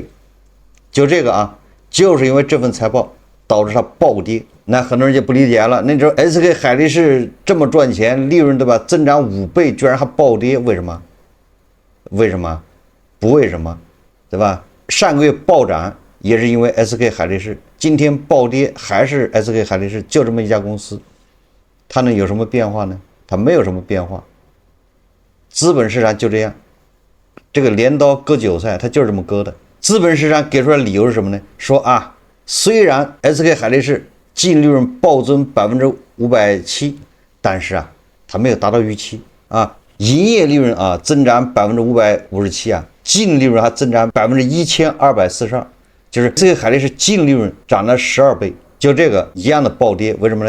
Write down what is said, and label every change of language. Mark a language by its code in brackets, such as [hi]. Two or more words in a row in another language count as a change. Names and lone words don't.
[zh] 就這個就是因為這份財報導致它暴跌。那很多人就不理解了，那時候 SK 海力士這麼賺錢，利潤對吧，增長5倍居然還暴跌，為什麼？不為什麼，對吧？上個月暴漲也是因為 SK 海力士，今天暴跌還是 SK 海力士，就這麼一家公司，它能有什麼變化呢？它沒有什麼变化。資本市场就這樣， 這個镰刀割韭菜，它就是這麼割的。資本市場給出來的理由是什麼呢？說啊，雖然 SK 海力士淨利潤暴增570%，但是啊，它沒有達到預期啊，營業利潤啊增長557%啊，淨利潤還增長1242%，就是 SK 海力士淨利潤漲了12倍，就這個一樣的暴跌，為什麼呢？